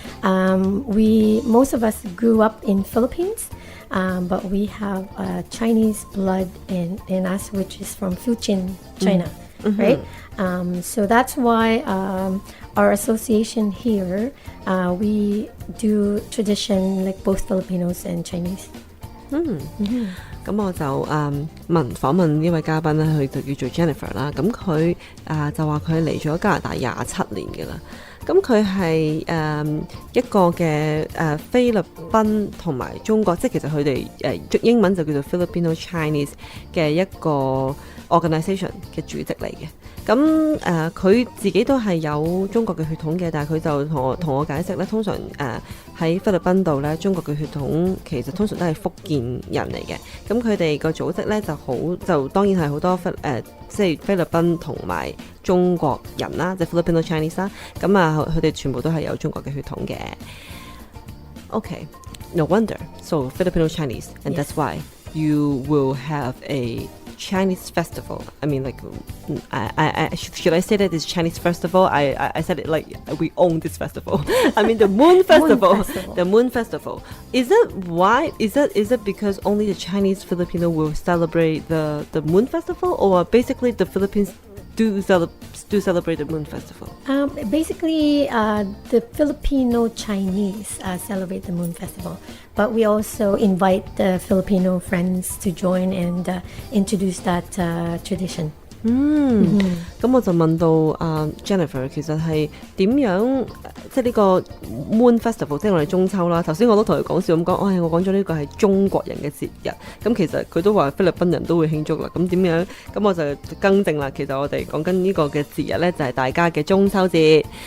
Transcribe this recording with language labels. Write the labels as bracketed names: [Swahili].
[English] Most of us grew up in Philippines, but we have Chinese blood in us, which is from Fujian, China, right? So that's why our association here, we do tradition like both Filipinos and Chinese. [Cantonese] 咁我就訪問呢位嘉賓咧，佢就叫做 Jennifer 啦。咁佢就話佢嚟咗加拿大27年嘅啦。咁佢係一個嘅菲律賓同埋中國，即係其實佢哋英文就叫做 Filipino Chinese 嘅一個 organisation 嘅主席嚟嘅。咁佢自己都係有中國嘅血統嘅，但係佢就同我解釋咧，通常喺菲律賓度咧，中國嘅血統其實通常都係福建人嚟嘅。咁佢哋個組織咧就當然係好多即係菲律賓同埋中國人啦，即係 Filipino Chinese 啦。咁佢哋全部都係有中國嘅血統嘅。 [English] Okay, no wonder. So Filipino Chinese, and that's why you will have a Chinese festival. I mean, like, should I say that it's Chinese festival? I said it like we own this festival. I mean, the Moon Festival. The Moon Festival. Is it because only the Chinese Filipino will celebrate the Moon Festival, or basically the Philippines do celebrate the Moon Festival? Basically, the Filipino Chinese celebrate the Moon Festival, but we also invite the Filipino friends to join and introduce that tradition. [Cantonese] 咁我就問到Jennifer 其實係點樣即係呢個 Moon Festival， 即係我哋中秋啦。頭先我都同佢講笑咁講，我講咗呢個係中國人嘅節日。咁其實佢都話菲律賓人都會慶祝啦。咁點樣？咁我就更正啦。其實我哋講緊呢個嘅節日呢，就係大家嘅中秋節。